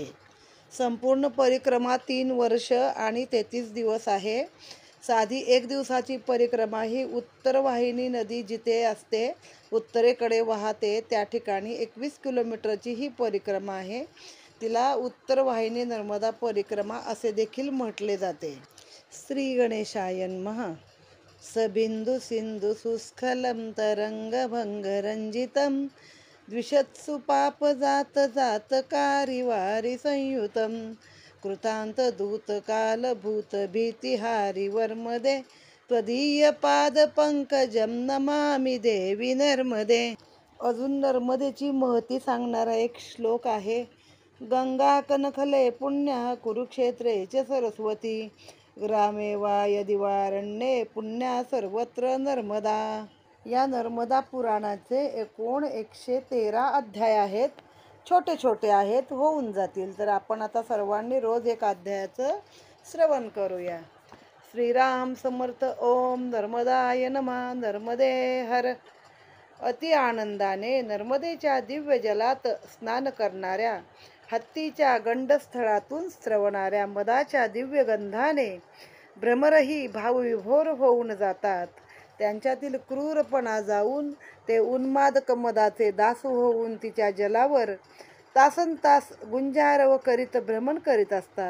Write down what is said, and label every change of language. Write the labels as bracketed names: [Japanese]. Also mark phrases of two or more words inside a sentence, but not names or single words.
[Marathi] संपूर्ण परिक्रमा 3 वर्ष आणि 33 दिवस आहे. साधी 1 दिवसाची परिक्रमा ही उत्तरवाहिनी नदी जिथे असते, उत्तरेकडे वाहते, त्या ठिकाणी 21 किलोमीटरची ही परिक्रमा आहे. तिला उत्तरवाहिनी नर्मदा परिक्रमा असे देखील म्हटले जाते. [Sanskrit] श्री गणेशाय नमः. सबिंदु सिंधु सुस्खलं तरंगभंगरंजितं द्विषत्सु पाप जात जातकारी वारी संयुतं कृतांत दूत काल भूत भीतिहारी वर्मदे त्वदीय पाद पंकजम नमामि देवी नर्मदे. [Marathi] अजून नर्मदेची महती सांगणारा एक श्लोक आहे. [Sanskrit] गंगा कनखले पुण्या कुरुक्षेत्रे च सरस्वती ग्रामे वा यदिवारण्ये पुण्या सर्वत्र नर्मदा. [Marathi] या नर्मदा पुराणाचे एकूण 113 अध्याय आहेत. छोटे छोटे आहेत, होऊन जातील. तर आपण आता सर्वांनी रोज एक अध्यायाचं श्रवण करूया. श्रीराम समर्थ. [Sanskrit] ओम नर्मदाय नमः. [Marathi] नर्मदे हर. अति आनंदाने नर्मदेच्या दिव्य जलात स्नान करणाऱ्या, हत्तीच्या गंडस्थळातून स्रवणाऱ्या मदाच्या दिव्य गंधाने भ्रमरही भावविभोर होऊन जातात. त्यांच्यातील क्रूरपणा जाऊन ते उन्मादक मदाचे दासू होऊन तिच्या जलावर तासनतास गुंजारव करीत भ्रमण करीत असतात.